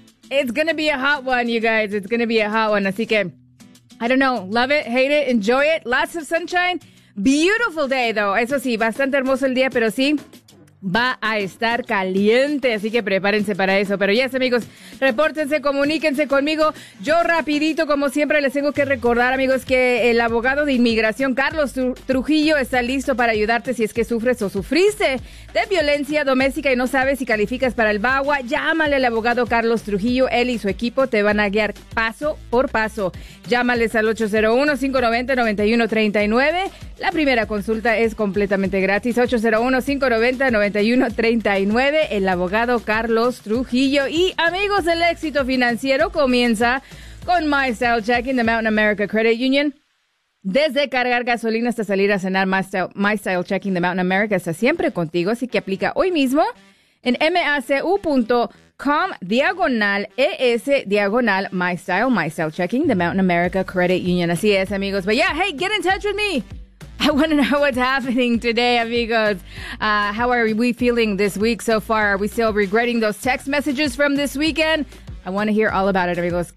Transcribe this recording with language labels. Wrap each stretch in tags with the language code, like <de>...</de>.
<en>It's gonna be a hot one, you guys, it's gonna be a hot one.</en> <es>Así que,</es> <en>I don't know, love it, hate it, enjoy it. Lots of sunshine. Beautiful day, though.</en> <es>Eso sí, bastante hermoso el día, pero sí, va a estar caliente, así que prepárense para eso. Pero ya, yes, amigos, repórtense, comuníquense conmigo. Yo rapidito, como siempre, les tengo que recordar, amigos, que el abogado de inmigración, Carlos Trujillo, está listo para ayudarte si es que sufres o sufriste de violencia doméstica y no sabes si calificas para el VAWA. Llámale al abogado Carlos Trujillo. Él y su equipo te van a guiar paso por paso. Llámales al 801-590-9139. La primera consulta es completamente gratis. 801-590-9139. El abogado Carlos Trujillo. Y amigos, el éxito financiero comienza con MyStyle Checking, the Mountain America Credit Union. Desde cargar gasolina hasta salir a cenar, MyStyle Checking, the Mountain America está siempre contigo. Así que aplica hoy mismo en macu.com/es/MyStyle. MyStyle Checking, the Mountain America Credit Union. Así es, amigos.</es> <en>But yeah, hey, get in touch with me. I want to know what's happening today, amigos. How are we feeling this week so far? Are we still regretting those text messages from this weekend? I want to hear all about it, amigos.</en>